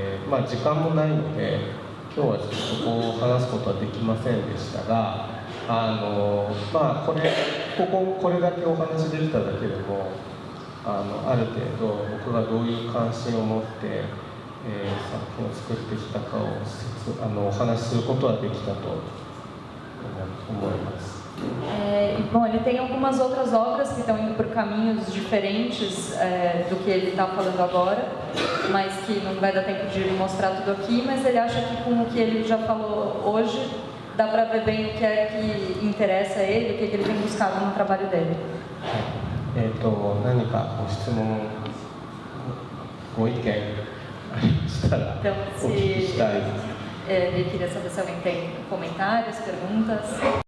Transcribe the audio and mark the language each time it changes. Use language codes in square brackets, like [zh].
[ja] まあ、時間もないので今日はちょっとそこを話すことはできませんでしたが、まあこれだけお話できただけでもある程度僕がどういう関心を持って、作品を作ってきたかをお話しすることはできたと思います。 [pt] Bom, ele tem algumas outras obras que estão indo por caminhos diferentes do que ele está falando agora, mas que não vai dar tempo de ele mostrar tudo aqui, mas ele acha que com o que ele já falou hoje, dá para ver bem o que é que interessa a ele, o que ele tem buscado no trabalho dele. [ja] 何かご質問、ご意見ありましたらお聞きしたい。 [pt] Ele queria saber se alguém tem comentários, perguntas.